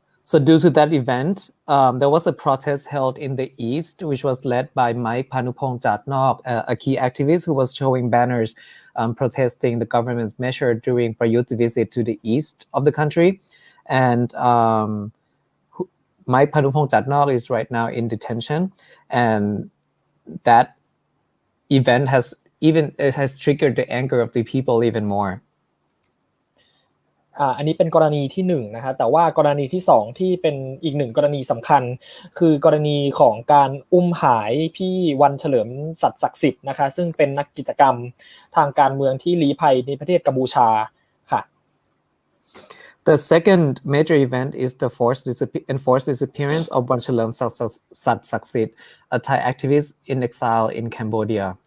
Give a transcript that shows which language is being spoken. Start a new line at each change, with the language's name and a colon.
English: So due to that event, there was a protest held in the east, which was led by Mike Panupong Jatnok, a key activist who was showing banners protesting the government's measure during Prayut's visit to the east of the country. And Mike Panupong Jatnok is right now in detention, and that event has triggered the anger of the people even more.
Thai: อันนี้เป็นกรณีที่1นะคะแต่ว่ากรณีที่2ที่เป็นอีก1กรณีสำคัญคือกรณีของการอุ้มหายพี่วันเฉลิมสัตย์ศักดิ์สิทธิ์นะคะซึ่งเป็นนักกิจกรรมทางการเมืองที่ลี้ภัยในประเทศกัมพูชาค่ะ
English: The second major event is the enforced disappearance of Wanchalerm Satsaksit, a Thai activist in exile in Cambodia.